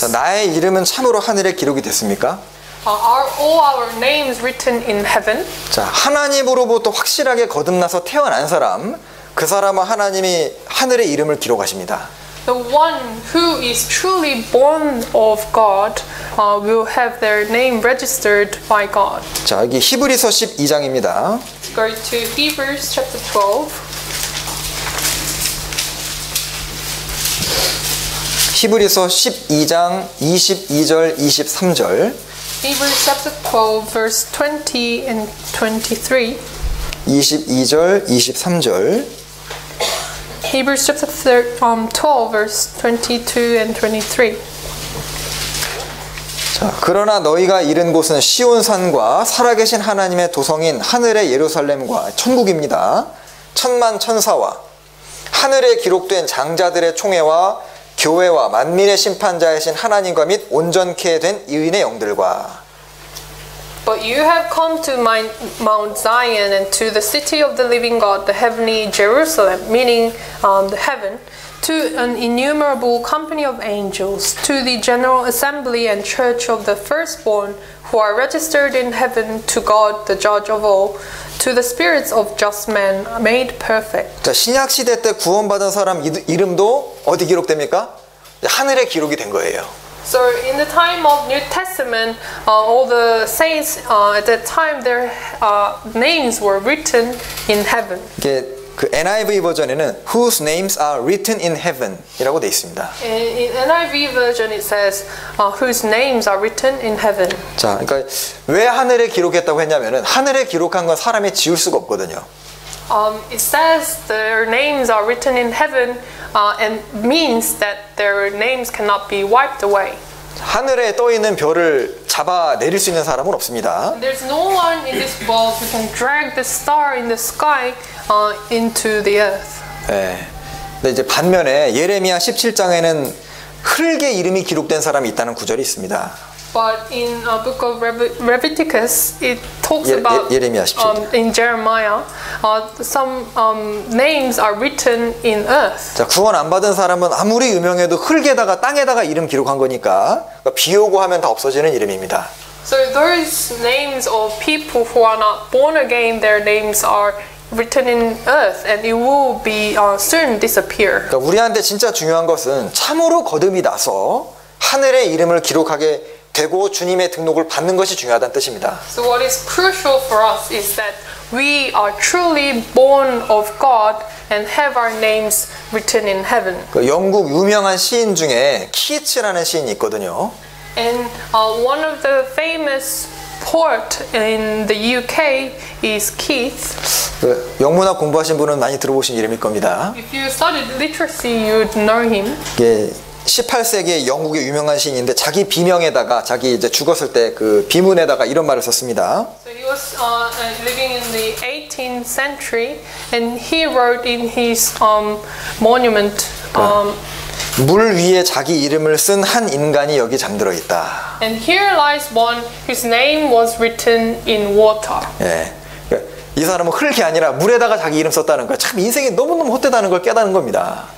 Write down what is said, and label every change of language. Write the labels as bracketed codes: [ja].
[ko] 자, 나의 이름은 참으로 하늘에 기록이 됐습니까? [en] Are all our names written in heaven? [ko] 자, 하나님으로부터 확실하게 거듭나서 태어난 사람, 그 사람은 하나님이 하늘의 이름을 기록하십니다. [en] The one who is truly born of God will have their name registered by God. [ko] 자, 여기 히브리서 12장입니다. [en] Let's go to Hebrews chapter 12. [ko] 히브리서 12장 22절 23절. [en] Hebrews chapter 12 verse 20 and 23. [ko] 22절 23절. [en] Hebrews chapter 12 verse 22 and 23. [ko] 자, 그러나 너희가 이른 곳은 시온산과 살아계신 하나님의 도성인 하늘의 예루살렘과 천국입니다. 천만 천사와 하늘에 기록된 장자들의 총회와 교회와 만민의 심판자이신 하나님과 및 온전케 된 의인의 영들과. [en] But you have come to Mount Zion and to the city of the living God, the heavenly Jerusalem, meaning the heaven, to an innumerable company of angels, to the general assembly and church of the firstborn who are registered in heaven, to God, the judge of all, to the spirits of just men made perfect. [ko] 자, 신약 시대 때 구원받은 사람 이름도 어디 기록됩니까? 하늘에 기록이 된 거예요. [en] So in the time of New Testament, all the saints at that time, their names were written in heaven. [ko] 이게 그 NIV 버전에는 [en] whose names are written in heaven [ko] 이라고 돼 있습니다. [en] In NIV version, it says whose names are written in heaven. [ko] 자, 그러니까 왜 하늘에 기록했다고 했냐면은 하늘에 기록한 건 사람이 지울 수가 없거든요. [en] It says their names are written in heaven, and means that their names cannot be wiped away. [ko] 하늘에 떠 있는 별을 잡아 내릴 수 있는 사람은 없습니다. [en] There's no one in this world who can drag the star in the sky into the earth. [ko] 네. 근데 이제 반면에 예레미야 17장에는 흙의 이름이 기록된 사람이 있다는 구절이 있습니다. [en] But in a book of Leviticus, it talks about [ko] 예레미야 17장. [en] in Jeremiah, some names are written in earth. [ko] 자, 구원 안 받은 사람은 아무리 유명해도 흙에다가 땅에다가 이름 기록한 거니까 비 오고 하면 다 없어지는 이름입니다. [en] So those names of people who are not born again, their names are written in earth, and it will be soon disappear. [ko] 그러니까 우리한테 진짜 중요한 것은 참으로 거듭이 나서 하늘의 이름을 기록하게 되고 주님의 등록을 받는 것이 중요하다는 뜻입니다. [en] So what is crucial for us is that we are truly born of God and have our names written in heaven. [ko] 그 영국 유명한 시인 중에 키츠라는 시인이 있거든요. [en] And one of the famous poet in the UK is Keith. [ko] 그 영문학 공부하신 분은 많이 들어보신 이름일 겁니다. [en] If you studied literacy, you'd know him. [ko] 이게 18세기의 영국의 유명한 시인인데 자기 비명에다가 자기 이제 죽었을 때 그 비문에다가 이런 말을 썼습니다. [en] So he was living in the 18th century, and he wrote in his monument. [ko] 물 위에 자기 이름을 쓴 한 인간이 여기 잠들어 있다. [en] And here lies one whose name was written in water. [ko] 예. 이 사람은 흙이 아니라 물에다가 자기 이름 썼다는 거. 참 인생이 너무너무 헛되다는 걸 깨닫는 겁니다.